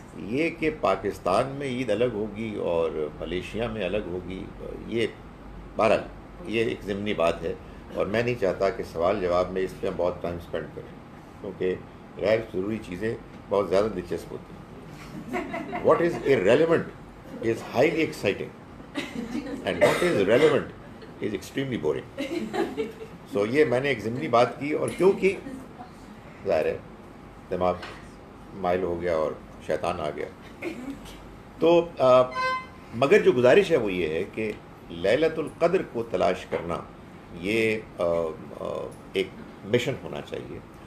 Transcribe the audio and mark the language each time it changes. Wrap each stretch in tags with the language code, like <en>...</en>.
<ur>یہ کہ پاکستان میں عید الگ ہوگی اور ملیشیا میں الگ ہوگی، یہ بہرحال یہ ایک ضمنی بات ہے، اور میں نہیں چاہتا کہ سوال جواب میں اس پہ ہم بہت ٹائم اسپینڈ کریں، کیونکہ غیر ضروری چیزیں بہت زیادہ دلچسپ ہوتی ہیں.</ur> <en>What is irrelevant is highly exciting and what is relevant is extremely boring.</en> <ur>So یہ میں نے ایک ضمنی بات کی، اور کیونکہ ظاہر ہے دماغ مائل ہو گیا اور شیطان آ گیا. تو مگر جو گزارش ہے وہ یہ ہے کہ لیلۃ القدر کو تلاش کرنا یہ ایک مشن ہونا چاہیے.</ur>